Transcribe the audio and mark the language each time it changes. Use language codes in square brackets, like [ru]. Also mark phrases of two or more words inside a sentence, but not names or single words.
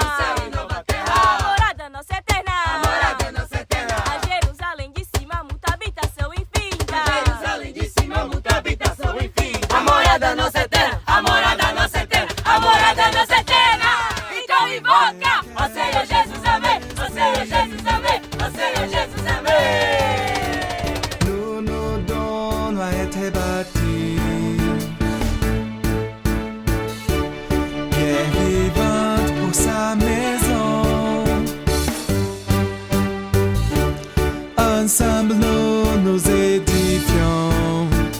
[pt] A morada nossa eterna. A Jerusalém de cima, muita habitação infinita. A morada nossa eterna. Então invoca, ó Senhor Jesus, amém. [fr] Nous nous donnons à être bâtis. Pierre vivante pour sa maison. Ensemble nous nous édifions.